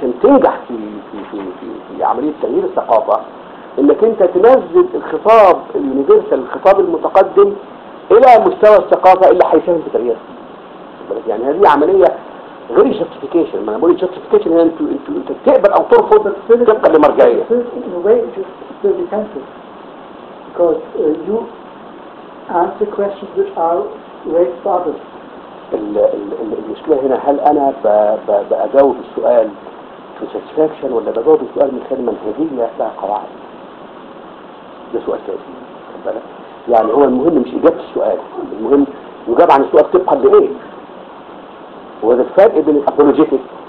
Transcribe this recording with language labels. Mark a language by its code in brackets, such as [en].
[ar] عملية تغيير الثقافة انك انت تنزل الخطاب اليونيفرسال الخطاب المتقدم الى مستوى الثقافة اللي حيساهم في تغيير يعني هذه عملية غير جستيفيكيشن ما نقول جستيفيكيشن هي انت تقبل او ترفض تبقى لمرجعية [en] in a way it is still defensive because you answer questions which are raised by others. [ar] المشكلة هنا هل انا بأجاوب السؤال satisfaction ولا بجاوب السؤال من خلال منهجية لها قواعد ده سؤال تاني يعني هو المهم مش إجابة السؤال المهم يجاب عن السؤال تبقى لإيه هو ده الفرق بين الأبولوجيتك